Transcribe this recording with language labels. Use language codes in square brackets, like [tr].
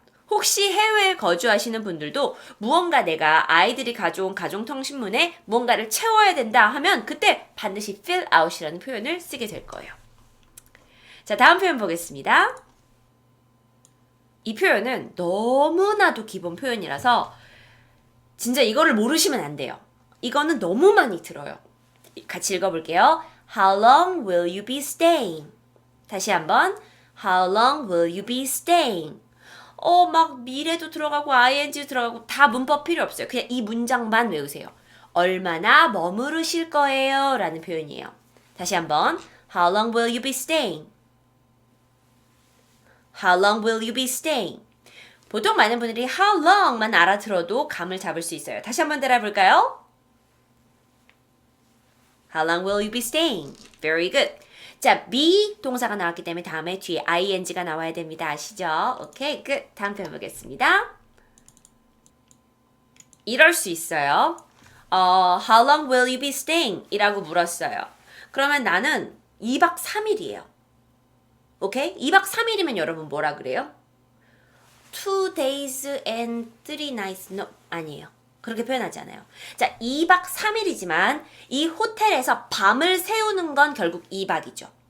[ko] 혹시 해외에 거주하시는 분들도 무언가 내가 아이들이 가져온 가정통신문에 무언가를 채워야 된다 하면 그때 반드시 fill out이라는 표현을 쓰게 될 거예요. 자, 다음 표현 보겠습니다. 이 표현은 너무나도 기본 표현이라서 진짜 이거를 모르시면 안 돼요. 이거는 너무 많이 들어요. 같이 읽어볼게요. [en] How long will you be staying? [ko] 다시 한번. [en] How long will you be staying? [ko] 막 미래도 들어가고 ing도 들어가고 다 문법 필요 없어요. 그냥 이 문장만 외우세요. 얼마나 머무르실 거예요? 라는 표현이에요. 다시 한번. [en] How long will you be staying? How long will you be staying? [ko] 보통 많은 분들이 how long만 알아들어도 감을 잡을 수 있어요. 다시 한번 따라해볼까요? [en] How long will you be staying? Very good. [ko] 자, be 동사가 나왔기 때문에 다음에 뒤에 ing가 나와야 됩니다. 아시죠? 오케이, 끝. 다음 편 보겠습니다. 이럴 수 있어요. [en] How long will you be staying? [ko] 이라고 물었어요. 그러면 나는 2박 3일이에요. 오케이? 2박 3일이면 여러분 뭐라 그래요? [en] 2 days and 3 nights. No, [ko] 아니에요. 그렇게 표현하지 않아요. 자, 2박 3일이지만 이 호텔에서 밤을 새우는 건 결국 2박이죠.